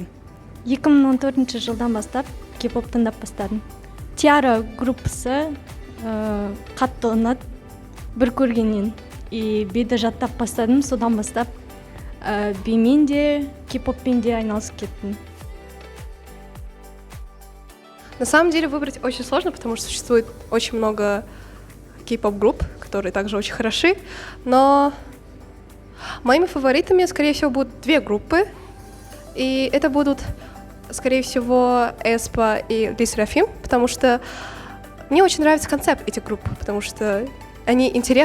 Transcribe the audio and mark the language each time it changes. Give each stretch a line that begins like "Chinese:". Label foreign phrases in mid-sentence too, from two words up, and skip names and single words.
Kazakh: 2014 жылдан бастап кей-поп тыңдап бастадым. Tiara группасы қатты ұнады бір көргеннен. И биді жаттап бастадым, содан бастап бимен де, кей-поппен де айналысып кеттім.
Russian: На самом деле выбрать очень сложно, потому что существует очень много кей-поп-групп, которые также очень хороши, но моими фаворитами, скорее всего, будут две группы, и это будут, скорее всего, aespa и LE SSERAFIM, потому что мне очень нравится концепт этих групп, потому что они интересны.